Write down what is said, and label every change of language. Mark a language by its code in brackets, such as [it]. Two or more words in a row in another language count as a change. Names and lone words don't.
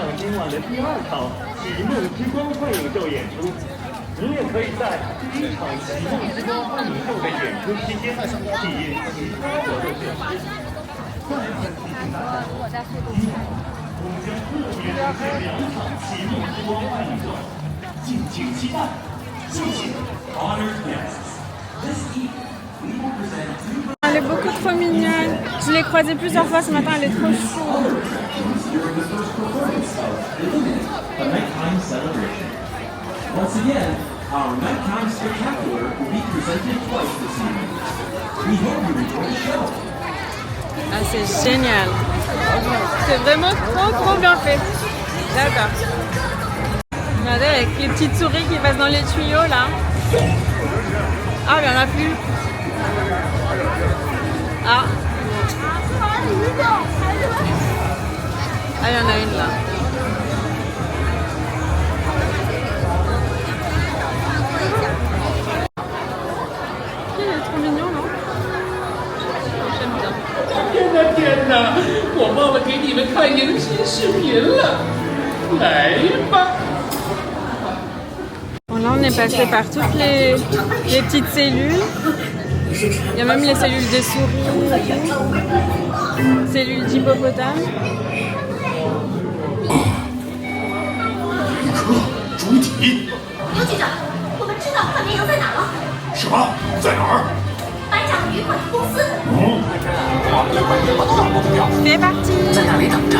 [fr] Elle est beaucoup trop mignonne. Je l'ai croisée plusieurs fois ce matin, elle est trop chou. [en] Once again, our nighttime spectacular will be presented twice this evening. We hope you enjoy the show. [fr] Ah, c'est génial. C'est vraiment trop bien fait. J'adore. Regardez avec les petites souris qui passent dans les tuyaux là. Ah, il n'y en a plus. Ah. Ah, il y en a une là. Il est trop mignon, non? J'aime bien. [zh] 天哪！我忘了给你们看迎新视频了，来吧。 [fr] Bon, là, on est passé par toutes les petites cellules. Il y a même les cellules des souris, cellules d'hippopotame. [zh] 主体。刘局长，我们知道范绵阳在哪了。什么？在哪儿？白甲旅馆公司。我们会什么都要弄掉。 [fr] C'est parti. [zh] 在那里等着。